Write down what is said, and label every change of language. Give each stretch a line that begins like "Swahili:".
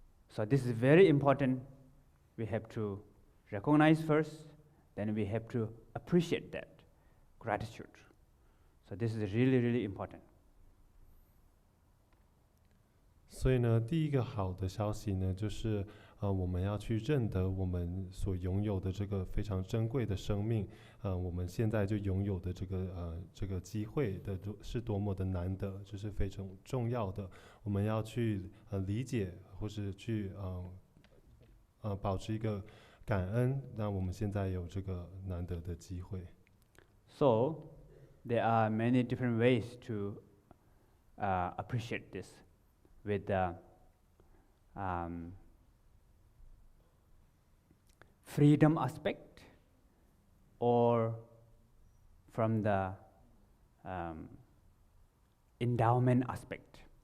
English: So this is very important. We have to recognize first, then we have to appreciate that gratitude. So this is really, really important.
Chinese: 所以呢，第一个好的消息呢，就是我们要去认得我们所拥有的这个非常珍贵的生命，我们现在就拥有的这个机会的是多么的难得，这是非常重要的。我们要去理解，或是去保持一个感恩，那我们现在有这个难得的机会。
English: So there are many different ways to appreciate this. With the freedom aspect, or from the endowment aspect.